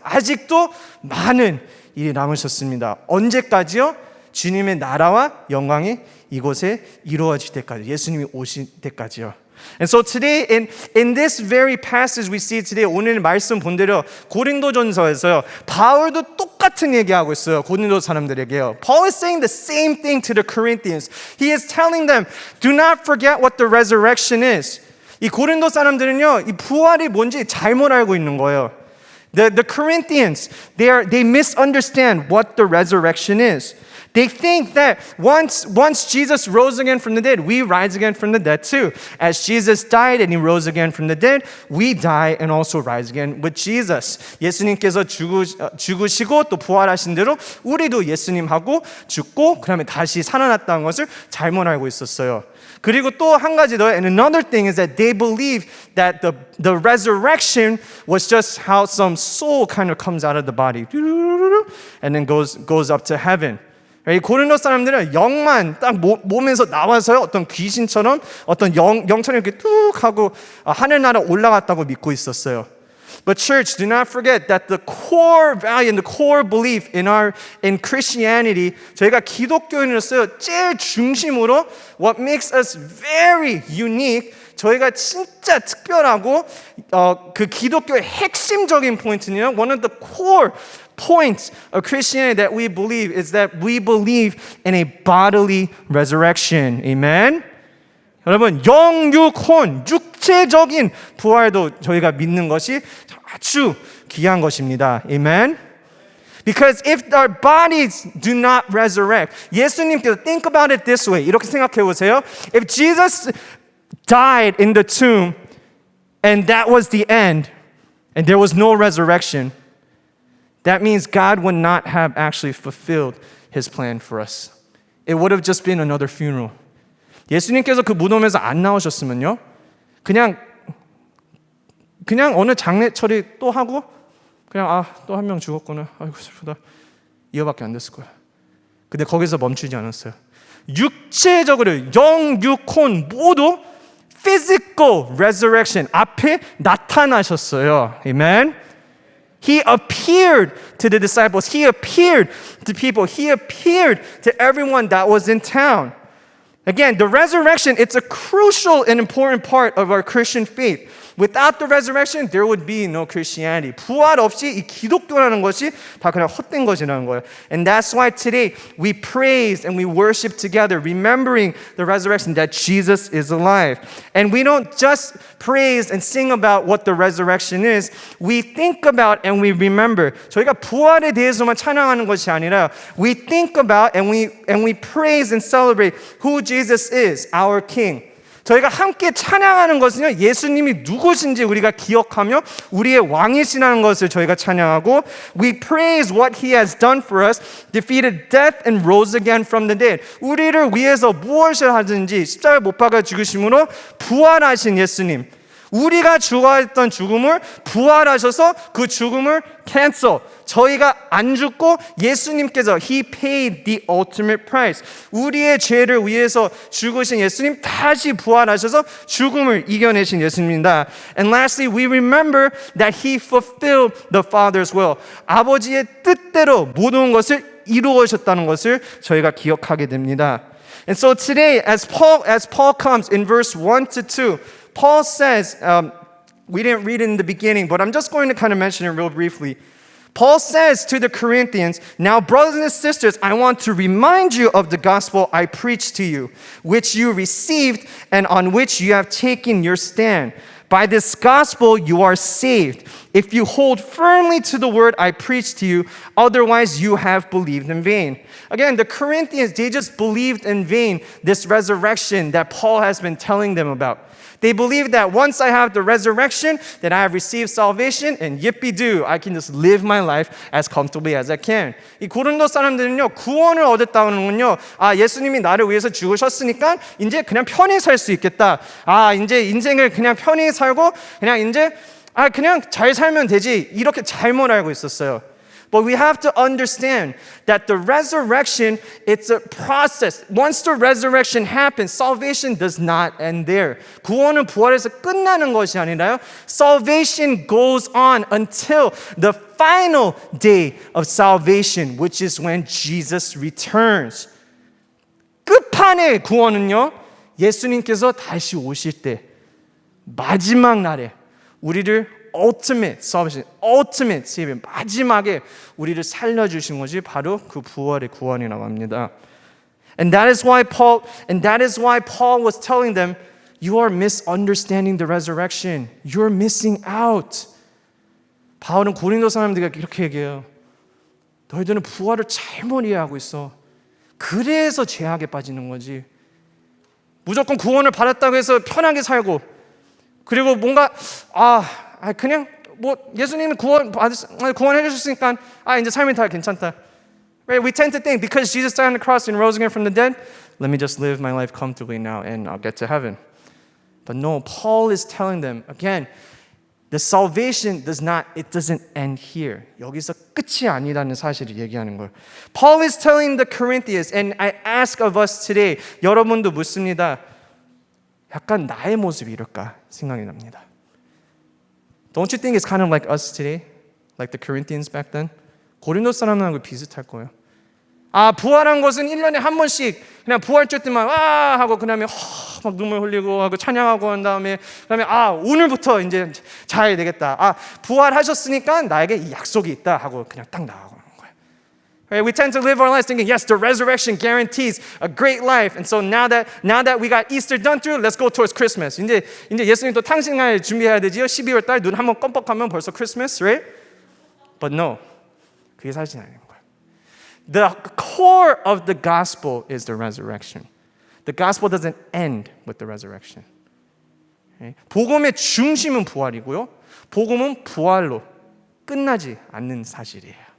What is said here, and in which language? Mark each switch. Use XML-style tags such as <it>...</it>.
<ko>아직도 많은 일이 남으셨습니다. 언제까지요? 주님의 나라와 영광이 이곳에 이루어질 때까지, 예수님이 오실 때까지요.</ko> <en>And so today, in this very passage we see today,</en> <ko>오늘 말씀 본대로 고린도전서에서요, 바울도 똑같은 얘기하고 있어요. 고린도 사람들에게요.</ko> <en>Paul is saying the same thing to the Corinthians. He is telling them, do not forget what the resurrection is.</en> <ko>이 고린도 사람들은요, 이 부활이 뭔지 잘못 알고 있는 거예요.</ko> <en>The Corinthians, they misunderstand what the resurrection is. They think that once Jesus rose again from the dead, we rise again from the dead too. As Jesus died and He rose again from the dead, we die and also rise again with Jesus.</en> <ko>예수님께서 죽으시고 또 부활하신 대로 우리도 예수님하고 죽고 그다음에 다시 살아났다는 것을 잘못 알고 있었어요. 그리고 또 한 가지 더,</ko> <en>and another thing is that they believe that the resurrection was just how some soul kind of comes out of the body and then goes up to heaven.</en> <ko>이 고린도 사람들은 영만 딱 몸에서 나와서요, 어떤 귀신처럼 어떤 영처럼 이렇게 뚝 하고 하늘나라 올라갔다고 믿고 있었어요.</ko> <en>But church, do not forget that the core value and the core belief in Christianity,</en> <ko>저희가 기독교인으로서 제일 중심으로</ko> <en>what makes us very unique,</en> <ko>저희가 진짜 특별하고 그 기독교의 핵심적인 포인트는요,</ko> <en>one of the core points of Christianity that we believe is that we believe in a bodily resurrection. Amen?</en> <ko>여러분, 영육혼, 육체적인 부활도 저희가 믿는 것이 아주 귀한 것입니다.</ko> <en>Amen? Because if our bodies do not resurrect, 예수님께서 think about it this way.</en> <ko>이렇게 생각해 보세요.</ko> <en>If Jesus died in the tomb and that was the end and there was no resurrection, that means God would not have actually fulfilled His plan for us. It would have just been another funeral.</en> <ko>예수님께서 그 무덤에서 안 나오셨으면요, 그냥 어느 장례 처리 또 하고 그냥 또 한 명 죽었구나, 아이고 슬프다, 이거밖에 안 됐을 거야. 근데 거기서 멈추지 않았어요. 육체적으로 영, 육, 혼 모두</ko> <en>physical resurrection</en> <ko>앞에 나타나셨어요.</ko> <en>Amen. He appeared to the disciples. He appeared to people. He appeared to everyone that was in town. Again, the resurrection, it's a crucial and important part of our Christian faith. Without the resurrection, there would be no Christianity.</en> <ko>부활 없이 이 기독교라는 것이 다 그냥 헛된 것이라는 거예요.</ko> <en>And that's why today we praise and we worship together, remembering the resurrection that Jesus is alive. And we don't just praise and sing about what the resurrection is. We think about and we remember.</en> <ko>저희가 부활에 대해서만 찬양하는 것이 아니라</ko> <en>we think about and we praise and celebrate who Jesus is, our King.</en> <ko>저희가 함께 찬양하는 것은요, 예수님이 누구신지 우리가 기억하며 우리의 왕이시라는 것을 저희가 찬양하고</ko> <en>we praise what He has done for us, defeated death and rose again from the dead.</en> <ko>우리를 위해서 무엇을 하든지 십자가에 못 박아 죽으심으로 부활하신 예수님, 우리가 죽어했던 죽음을 부활하셔서 그 죽음을 cancel, 저희가 안 죽고 예수님께서</ko> <en>He paid the ultimate price,</en> <ko>우리의 죄를 위해서 죽으신 예수님 다시 부활하셔서 죽음을 이겨내신 예수님입니다.</ko> <en>And lastly, we remember that He fulfilled the Father's will,</en> <ko>아버지의 뜻대로 모든 것을 이루어졌다는 것을 저희가 기억하게 됩니다.</ko> <en>And so today, as Paul comes in verse 1 to 2, Paul says, we didn't read it in the beginning, but I'm just going to kind of mention it real briefly. Paul says to the Corinthians, now brothers and sisters, I want to remind you of the gospel I preached to you, which you received and on which you have taken your stand. By this gospel you are saved, if you hold firmly to the word I preached to you, otherwise you have believed in vain. Again, the Corinthians, they just believed in vain this resurrection that Paul has been telling them about. They believe that once I have the resurrection, then I have received salvation, and yippee-doo, I can just live my life as comfortably as I can.</en> <ko>이 고린도 사람들은요, 구원을 얻었다는 건요, 예수님이 나를 위해서 죽으셨으니까 이제 그냥 편히 살 수 있겠다. 이제 인생을 그냥 편히 살고 그냥 이제 그냥 잘 살면 되지. 이렇게 잘못 알고 있었어요.</ko> <en>But we have to understand that the resurrection, it's a process. Once the resurrection happens, salvation does not end there.</en> <ko>구원은 부활에서 끝나는 것이 아니라요.</ko> <en>Salvation goes on until the final day of salvation, which is when Jesus returns.</en> <ko>끝판의 구원은요, 예수님께서 다시 오실 때, 마지막 날에 우리를</ko> <en>ultimate salvation, ultimate saving,</en> <ko>마지막에 우리를 살려주신 것이 바로 그 부활의 구원이라고 합니다.</ko> <en>And that is why Paul was telling them, you are misunderstanding the resurrection. You're missing out.</en> <ko>바울은 고린도 사람들에게 이렇게 얘기해요. 너희들은 부활을 잘못 이해하고 있어. 그래서 죄악에 빠지는 거지. 무조건 구원을 받았다고 해서 편하게 살고, 그리고 뭔가 그냥 뭐 예수님이 구원해 주셨으니까 이제 삶이 다 괜찮다.</ko> <en>Right? We tend to think because Jesus died on the cross and rose again from the dead, let me just live my life comfortably now and I'll get to heaven. But no, Paul is telling them again, the salvation doesn't end here.</en> <ko>여기서 끝이 아니라는 사실을 얘기하는 거예요.</ko> <en>Paul is telling the Corinthians, and I ask of us today,</en> <ko>여러분도 묻습니다. 약간 나의 모습이 이럴까 생각이 납니다.</ko> <en>Don't you think it's kind of like us today? Like the Corinthians back then?</en> <ko>고린도 사람들하고 비슷할 거예요. 부활한 것은 1년에 한 번씩 그냥 부활절 때만 하고 그다음에 막 눈물 흘리고 하고 찬양하고 한 다음에 오늘부터 이제 잘 되겠다. 부활하셨으니까 나에게 이 약속이 있다 하고 그냥 딱 나가고 하는 거예요.</ko> <en>Right? We tend to live our lives thinking, yes, the resurrection guarantees a great life. And so now that we got Easter done through, let's go towards Christmas.</en> <ko>이제 예수님 또 탄생할 준비해야 되지요. 12월 달 눈 한번 껌뻑하면 벌써</ko> <en>Christmas, right? But no,</en> <ko>그게 사실 아닌 거예요.</ko> <en>The core of the gospel is the resurrection. The gospel doesn't end with the resurrection. Okay?</en> <ko>복음의 중심은 부활이고요. 복음은 부활로 끝나지 않는 사실이에요.</ko>